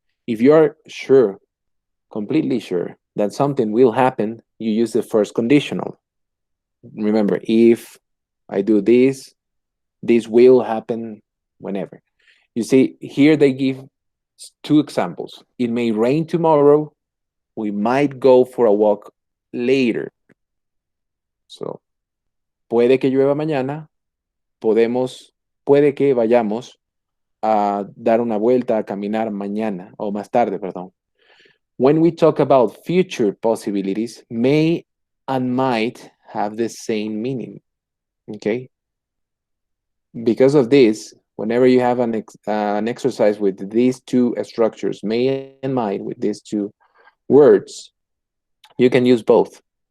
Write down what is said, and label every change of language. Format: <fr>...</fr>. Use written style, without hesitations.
<en>If you are sure, completely sure that something will happen, you use the first conditional. Remember, if I do this, this will happen whenever. You see, here they give 2 examples. It may rain tomorrow. We might go for a walk later.</en> <es>So, puede que llueva mañana. Puede que vayamos a dar una vuelta, a caminar mañana o más tarde, perdón.</es> <en>When we talk about future possibilities, may and might have the same meaning. Okay? Because of this, whenever you have an exercise with these 2 structures, may and might, with these 2 words, you can use both.</en>